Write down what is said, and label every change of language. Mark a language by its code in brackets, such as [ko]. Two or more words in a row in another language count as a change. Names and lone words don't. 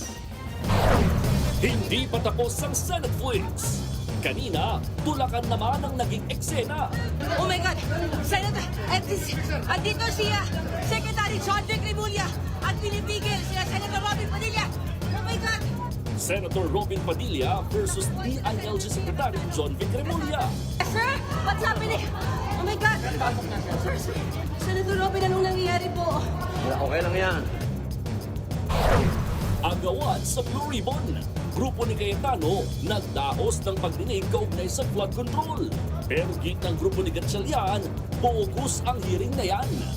[tl] Hindi pa tapos ang Senate Flicks. Kanina, tulakan naman ang naging eksena. [en] Oh my God! [tl] Senator, andito siya, Secretary John Vic Remulla at pinipigil sila Senator Robin Padilla. [en] Oh my God! [tl] Senator Robin Padilla versus DILG Secretary John Vic Remulla. [en] Sir, what's happening? Oh my God! [tl] Sir, Senator Robin, anong nangyayari po? Okay lang yan. Agawan sa Blue Ribbon. Grupo ni Cayetano nagdaos ng pagdinig kaugnay sa [en] flood control. [tl] Pero git ng grupo ni Gatchalian, bogus ang hearing na yan.